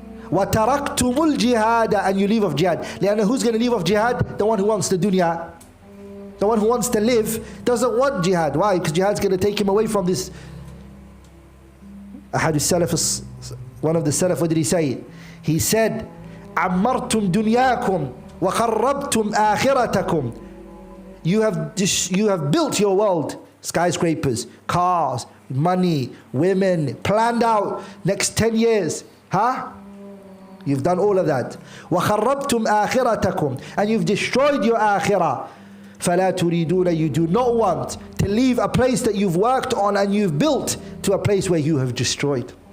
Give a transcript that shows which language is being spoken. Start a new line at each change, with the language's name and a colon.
Arabic: وَتَرَكْتُمُ الْجِهَادَ,
English: and you leave off jihad. لأن who's going to leave off jihad? The one who wants the dunya. The one who wants to live doesn't want jihad. Why? Because jihad's going to take him away from this.
Arabic: أحد السلف,
English: one of the salaf, what did he say? He said,
Arabic: عَمَّرْتُمْ دُنْيَاكُمْ وَخَرَّبْتُمْ آخِرَتَكُمْ.
English: You have built your world, skyscrapers, cars, money, women, planned out next 10 years. You've done all of that.
Arabic: وَخَرَّبْتُمْ آخِرَتَكُمْ,
English: and you've destroyed your akhirah.
Arabic: فَلَا تُرِيدُونَ,
English: you do not want to leave a place that you've worked on and you've built to a place where you have destroyed.